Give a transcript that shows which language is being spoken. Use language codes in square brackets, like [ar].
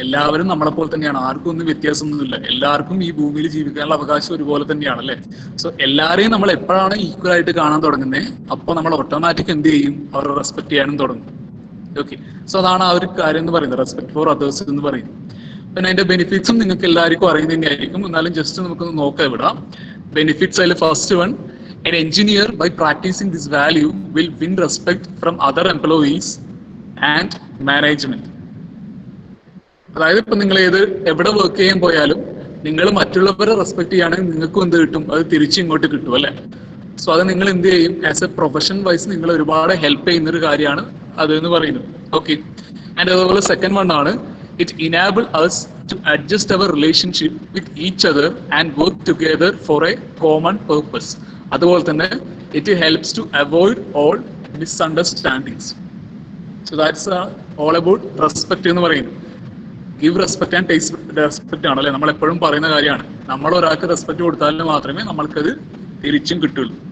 [ml] എല്ലാവരും നമ്മളെ പോലെ തന്നെയാണ്, ആർക്കും ഒന്നും വ്യത്യാസമൊന്നുമില്ല. എല്ലാവർക്കും ഈ ഭൂമിയിൽ ജീവിക്കാനുള്ള അവകാശം ഒരുപോലെ തന്നെയാണ് അല്ലെ. സോ എല്ലാവരെയും നമ്മൾ എപ്പോഴാണ് ഈക്വൽ ആയിട്ട് കാണാൻ തുടങ്ങുന്നത്, അപ്പോൾ നമ്മൾ ഓട്ടോമാറ്റിക് എന്ത് ചെയ്യും, അവരെ റെസ്പെക്ട് ചെയ്യാനും തുടങ്ങും. ഓക്കെ, സോ അതാണ് ആ ഒരു കാര്യം എന്ന് പറയുന്നത്, റെസ്പെക്ട് ഫോർ അതേഴ്സ് എന്ന് പറയുന്നത്. പിന്നെ അതിന്റെ ബെനിഫിറ്റ്സും നിങ്ങൾക്ക് എല്ലാവർക്കും അറിയുന്നത് തന്നെയായിരിക്കും, എന്നാലും ജസ്റ്റ് നമുക്കൊന്ന് നോക്കാം ഇവിടെ. ബെനിഫിറ്റ്സ് അതിൽ first one, [en] an engineer by practicing this value will win respect from other employees and management. [ml] അതായത് ഇപ്പൊ നിങ്ങൾ എവിടെ വർക്ക് ചെയ്യാൻ പോയാലും നിങ്ങൾ മറ്റുള്ളവരെ റെസ്പെക്ട് ചെയ്യുകയാണെങ്കിൽ നിങ്ങൾക്കും എന്ത് കിട്ടും, അത് തിരിച്ച് ഇങ്ങോട്ട് കിട്ടും അല്ലെ. സോ അത് നിങ്ങൾ എന്ത് ചെയ്യും, [en] as a profession wise [ml] നിങ്ങൾ ഒരുപാട് ഹെൽപ്പ് ചെയ്യുന്ന ഒരു കാര്യമാണ് അത് എന്ന് പറയുന്നത്. ഓക്കെ, ആൻഡ് അതുപോലെ സെക്കൻഡ് വൺ ആണ്, [en] it enable us to adjust our relationship with each other and work together for a common purpose. [ml] അതുപോലെ തന്നെ [en] It helps to avoid all misunderstandings. So that's all about respect [ml] എന്ന് പറയുന്നത്. [en] give respect and take respect [ml] ആണ് അല്ലെ, നമ്മൾ എപ്പോഴും പറയുന്ന കാര്യമാണ്. നമ്മൾ ഒരാൾക്ക് റെസ്പെക്ട് കൊടുത്താൽ മാത്രമേ നമ്മൾക്കത് തിരിച്ചും കിട്ടുള്ളൂ.